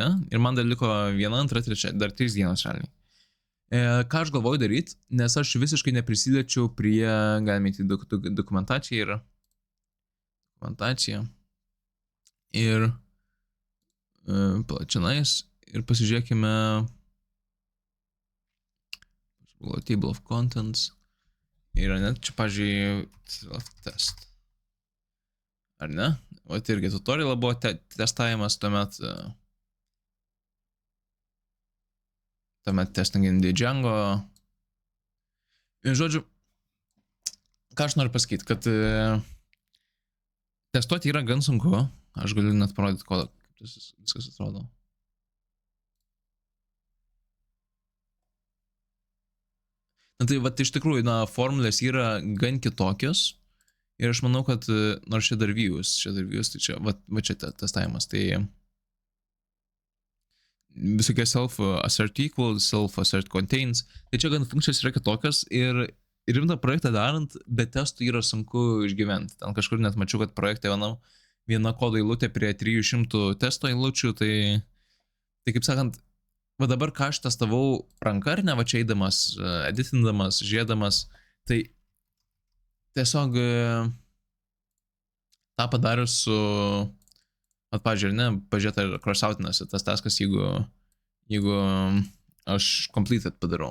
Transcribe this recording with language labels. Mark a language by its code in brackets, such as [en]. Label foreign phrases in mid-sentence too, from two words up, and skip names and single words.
[lt] Ir man dar liko 1, 2, 3, dar 3 dienos realiai. Ką aš galvoju daryti, nes aš visiškai neprisidėčiau prie, galime įti dokumentaciją ir plačianais ir pasižiūrėkime [en] table of contents [lt] ir net čia, pažiūrėjau, self-test. Ar ne? O tai irgi tutorialą buvo testavimas, tuomet [en] testing in Django. [lt] Ir žodžiu, ką aš noriu pasakyti, kad testuoti yra gan sunku. Aš galiu net parodyti, kaip viskas atrodo. Na tai va, iš tikrųjų, formulės yra gan kitokios. Ir aš manau, kad nors čia dar views, tai čia, va čia testavimas, tai visokie [en] self-assert equals, self-assert contains, [lt] tai čia gan funkcijos yra kitokios ir rimtą projektą darant, be testų yra sunku išgyventi. Ten kažkur net mačiau, kad projekte viena kodo eilutė prie 300 testo eilučių, tai kaip sakant, va dabar ką aš testavau ranka ar ne, va čia eidamas, editindamas, žiūrėdamas, tai tiesiog tą padarius su, pavyzdžiui, ne, pažiūrėti ar cross-outinasi tas taskas, jeigu aš completed padarau.